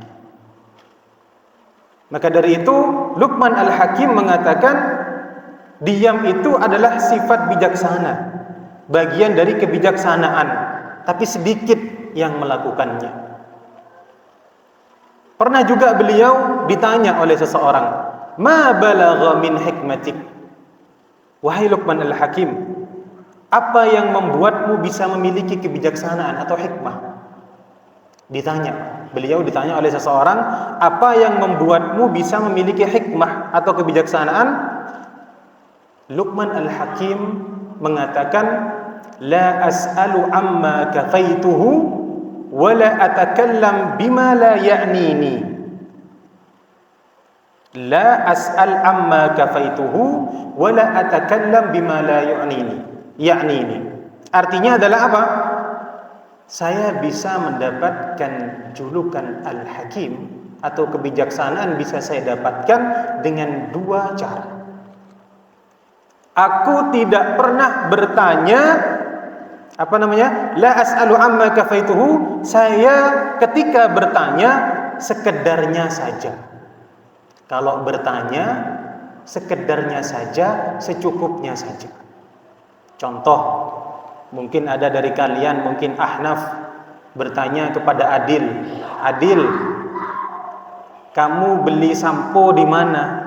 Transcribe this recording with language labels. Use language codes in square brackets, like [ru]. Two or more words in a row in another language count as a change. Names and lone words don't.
[id] Maka dari itu Luqman Al-Hakim mengatakan, diam itu adalah sifat bijaksana, bagian dari kebijaksanaan, tapi sedikit yang melakukannya. Pernah juga beliau ditanya oleh seseorang, [ar] ما بلغ من حكمتك. [id] Wahai Luqman Al-Hakim, apa yang membuatmu bisa memiliki kebijaksanaan atau hikmah? Beliau ditanya oleh seseorang, apa yang membuatmu bisa memiliki hikmah atau kebijaksanaan? Luqman Al-Hakim mengatakan, [ar] لا أسأل عما كفيته ولا أتكلم بما لا يعنيني. لا أسأل عما كفيته ولا أتكلم بما لا يعنيني. [id] Artinya adalah apa? Saya bisa mendapatkan julukan Al-Hakim atau kebijaksanaan bisa saya dapatkan dengan dua cara. Aku tidak pernah bertanya, [ar] لا أسأل عما كفيته, [id] saya ketika bertanya sekedarnya saja. Kalau bertanya sekedarnya saja, secukupnya saja. Contoh, mungkin ada dari kalian, mungkin Ahnaf, bertanya kepada Adil, Adil, kamu beli sampo di mana?